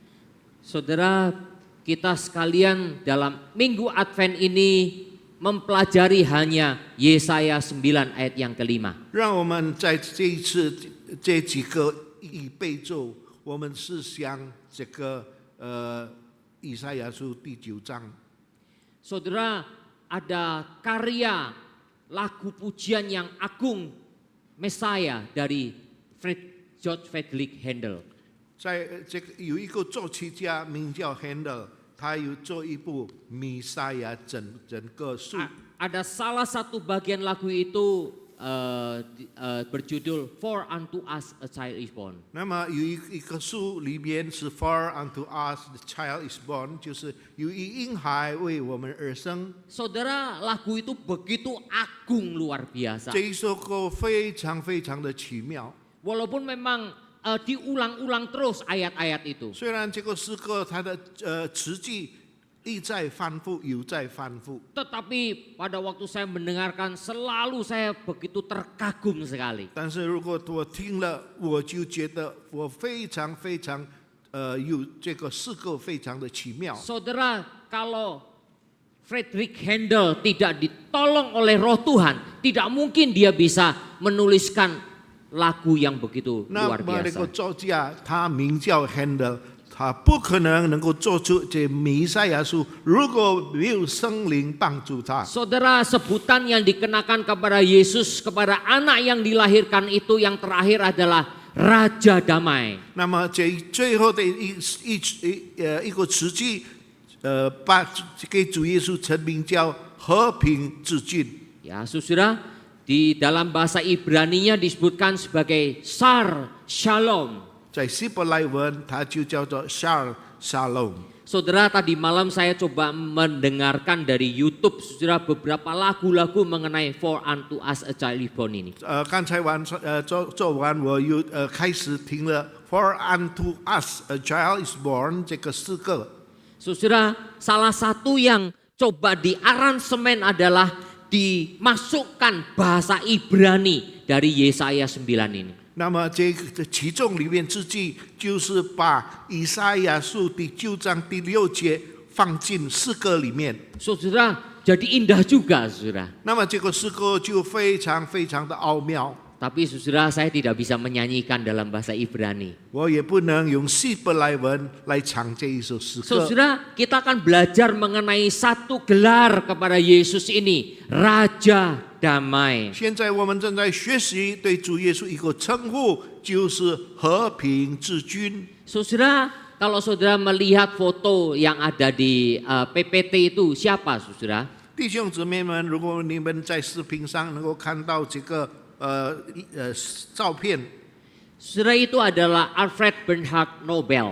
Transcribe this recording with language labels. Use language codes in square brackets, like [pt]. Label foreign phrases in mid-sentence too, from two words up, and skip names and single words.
[id] Saudara, kita sekalian dalam minggu Advent ini mempelajari hanya Yesaya 9 ayat yang kelima. [zh] 让我们在这一次这几个预备咒，我们思想这个以赛亚书第9章。 [id] Saudara, ada karya lagu pujian yang agung Mesaya dari George Friedrich Handel. [zh] 在这个有一个作曲家名叫 Handel， 他有做一部弥赛亚整个书。 [id] Ada salah satu bagian lagu itu berjudul For Unto Us a Child is Born. [zh] 那么有一个书里面是 For unto us the child is born，就是有一婴孩为我们而生。 [id] Saudara, lagu itu begitu agung luar biasa. [zh] 这一首歌非常非常的奇妙。 [id] Walaupun memang diulang-ulang terus ayat-ayat itu. [zh] 虽然这个诗歌它的词句一再反复，有在反复， [id] Tetapi pada waktu saya mendengarkan selalu saya begitu terkagum sekali. [zh] 但是如果我听了，我就觉得我非常非常有这个诗歌非常的奇妙。 [id] Saudara, kalau Friedrich Handel tidak ditolong oleh Roh Tuhan, tidak mungkin dia bisa menuliskan lagu yang begitu [zh] 那 [id] luar [zh] 么那个 [id] biasa. [zh] 作家他名叫 Handel， 他不可能能够做出这弥赛亚书，如果没有圣灵帮助他。 [id] Saudara, sebutan yang dikenakan kepada Yesus, kepada anak yang dilahirkan itu yang terakhir adalah Raja Damai. [zh] 那么这最后的一个词句，把给主耶稣成名叫和平之君。 [id] Ya, saudara, di dalam bahasa Ibrani-nya disebutkan sebagai Sar Shalom. [zh] 在希伯来文，它就叫做 Shalom。 [id] Saudara, tadi malam saya coba mendengarkan dari YouTube, saudara, beberapa lagu-lagu mengenai For Unto Us a Child is Born ini. [zh] 刚才做完，我又开始听了 For unto us a child is born 这个诗歌。 [id] Saudara, salah satu yang coba diaransemen adalah dimasukkan bahasa Ibrani dari Yesaya 9 ini. [zh] 那么这其中里面之句就是把以赛亚书第9章第6节放进诗歌里面。 [id] Saudara, jadi indah juga, saudara. [zh] 那么这个诗歌就非常非常的奥妙。 [id] Tapi saudara, saya tidak bisa menyanyikan dalam bahasa Ibrani. [zh] 我也不能用希伯来文来唱这一首诗歌。 [id] Saudara, kita akan belajar mengenai satu gelar kepada Yesus ini, Raja damai. [zh] 现在我们正在学习对主耶稣一个称呼，就是和平之君。 [id] Saudara, kalau saudara melihat foto yang ada di PPT itu siapa, saudara? [zh] 弟兄姊妹们，如果你们在视频上能够看到这个照片， [id] Saudara, itu adalah Alfred Bernhard Nobel.